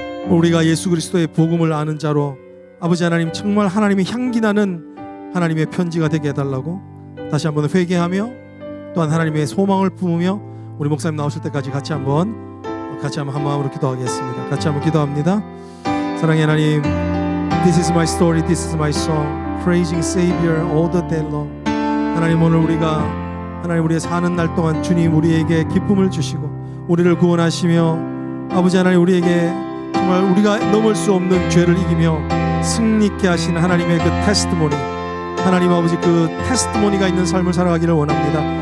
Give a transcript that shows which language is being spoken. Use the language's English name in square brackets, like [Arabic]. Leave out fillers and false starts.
[Korean] 우리가 예수 그리스도의 복음을 아는 자로 아버지 하나님, 정말 하나님의 향기 나는 하나님의 편지가 되게 해달라고 다시 한번 회개하며, 또한 하나님의 소망을 품으며 우리 목사님 나오실 때까지 같이 한번 한 마음으로 기도하겠습니다. 같이 한번 기도합니다. 사랑의 하나님, [English] This is my story, this is my song, praising Savior all the day long. [Korean] 하나님, 오늘 우리의 사는 날 동안 주님 우리에게 기쁨을 주시고 우리를 구원하시며, 아버지 하나님, 우리에게 정말 우리가 넘을 수 없는 죄를 이기며 승리케 하신 하나님의 그 테스티모니, 하나님 아버지, 그 테스티모니가 있는 삶을 살아가기를 원합니다.